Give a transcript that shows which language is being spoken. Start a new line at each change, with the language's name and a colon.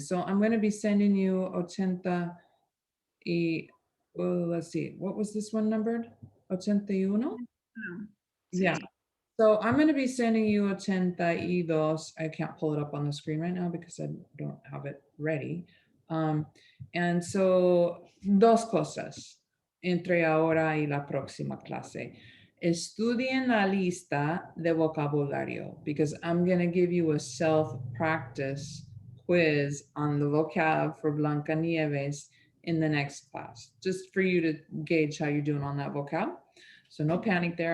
English: So I'm going to be sending you 80 well, let's see, what was this one numbered? 81? Yeah. So I'm going to be sending you 82. I can't pull it up on the screen right now because I don't have it ready. And so,
Spanish: dos cosas entre ahora y la próxima clase. Estudien la lista de vocabulario
English: because I'm going to give you a self-practice quiz on the vocab for Blancanieves in the next class, just for you to gauge how you're doing on that vocab. So no panic there.